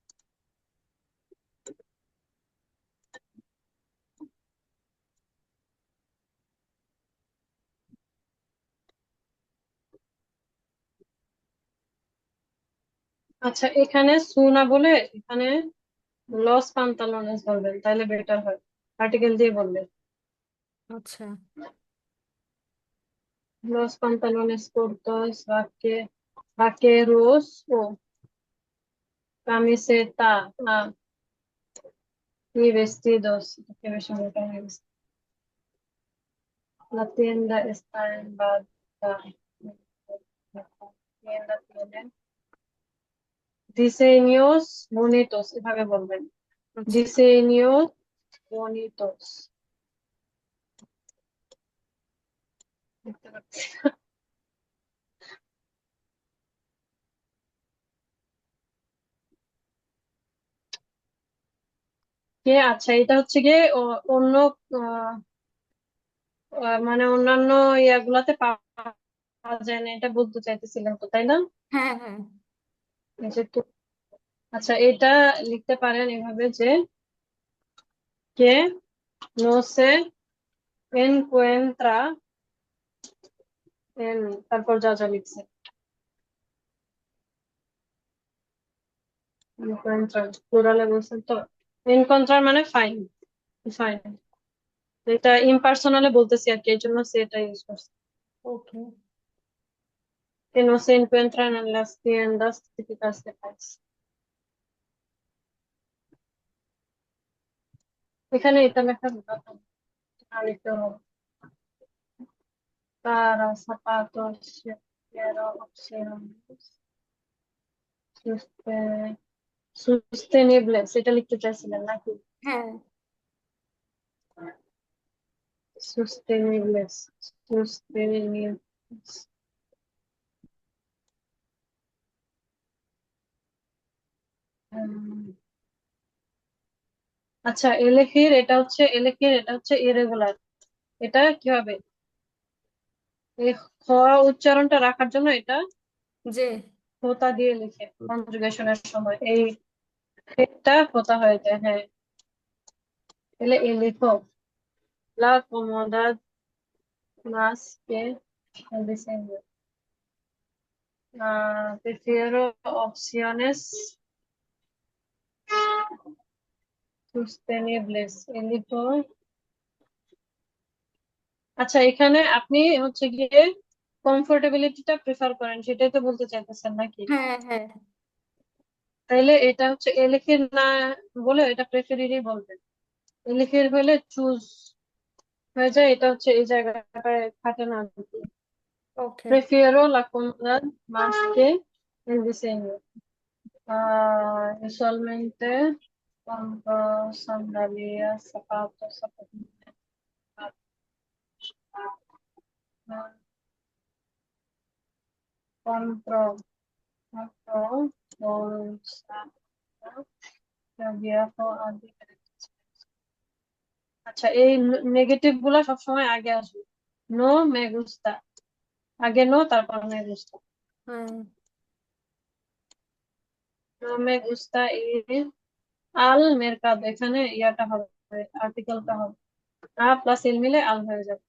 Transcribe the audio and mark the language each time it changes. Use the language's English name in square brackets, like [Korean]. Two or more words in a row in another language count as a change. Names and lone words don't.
[Bangla] আচ্ছা, এখানে সুনা বলে এখানে [Spanish] los pantalones [Bangla] বলবেন, তাহলে বেটার হয়। আর্টিকেল দিয়ে বলবেন। আচ্ছা। [Spanish] Los pantalones cortos, vaqueros o camiseta y vestidos. Que me llamo camisa. La tienda está en Bogotá. La tienda tiene diseños bonitos, [Bangla] এভাবে বলবেন। আচ্ছা, [Spanish] Diseños bonitos. [Bangla] দেখতে পাচ্ছি। আচ্ছা, এটা হচ্ছে গিয়ে অন্য আহ, মানে অন্যান্য ইয়াগুলাতে পাওয়া যায় না, এটা বলতে চাইতেছিলাম তো, তাই না? হ্যাঁ হ্যাঁ। এই যে আচ্ছা, এটা লিখতে পারেন এভাবে যে [Spanish] que no se encuentra [Bangla] তারপর যা যা লিখছে encuentra প্লুরালে বলছেন তো। encontrar মানে ফাইন, ফাইন। এটা ইম্পার্সোনালে বলতেছি আর কি, এই জন্য সে এটা ইউজ করছে। ওকে। [Spanish] que no se encuentran en las tiendas típicas de país। [Bangla] এখানে এটা লেখা দরকার নেই, না লিখতে হবে। [Spanish] para zapatos quiero opciones sostenibles, [Bangla] এটা লিখতে চাইছিলেন নাকি? হ্যাঁ। [Spanish] Sostenibles, sostenibles. [Bangla] উম, আচ্ছা, এটা হচ্ছে ইরেগুলার। এটা কি হবে? এই খ উচ্চারণটা রাখার জন্য এটা যে হোতা দিয়ে লিখে কনজুগেশনের সময় এই এটা হোতা হয়ে যায়, হ্যাঁ। তাহলে এই লিখো [Spanish] la comodidad más que el diseño. Prefiero opciones sostenibles, [Bangla] এই লিখো। আচ্ছা, এখানে আপনি হচ্ছে গিয়ে কমফোর্টেবিলিটিটা প্রেফার করেন, সেটাই তো বলতে চাইতেছেন নাকি? হ্যাঁ হ্যাঁ। তাইলে এটা হচ্ছে এলিখির না বলে এটা প্রেফারেরই বলবেন। এলিখির হলে চুজ হয়ে যায়, এটা হচ্ছে এই জায়গাটায় থাকে না আর কি। ওকে। [Spanish] Prefiero la comodidad más que el diseño. Usualmente compro sandalias, zapatos, zapatillas, compro, compro bolsa, viajo a diferentes। [Bangla] আচ্ছা, এই নেগেটিভ গুলা সবসময় আগে আসবে। [Spanish] no me gusta, আগে নো তারপর me gusta. [Bangla] হ্যাঁ। [Spanish] no me gusta es al mercado, [Bangla] এখানে ইয়াটা হবে, আর্টিকেলটা হবে, আ প্লাস এল মিলে আল হয়ে যাবে।